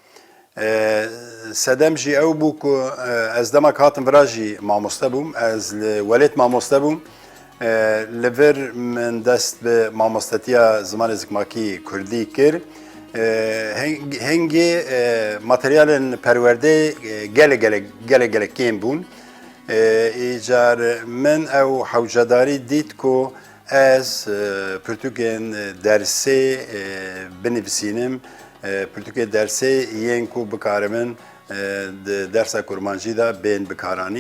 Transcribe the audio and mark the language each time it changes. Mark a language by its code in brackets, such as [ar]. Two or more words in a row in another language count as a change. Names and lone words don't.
[ku] سەدەمژی ئەو بوو کە ئەس دەمەک هاتم ڤراژی مامۆستا بووم، ئەس وەلێت مامۆستا بووم لەڤەر من دەست بە مامۆستەتیە زمانی زگماکی کوردی کرد. هەنگێ ماتریالên پەروەردە gelek kêm bûn. Îcar min ew hewcedarî dît ku ez pirtûkên dersê binivîsînim, pirtûkê dersê yên ku bikarimin di dersa kurmancî de bên bikaranîn.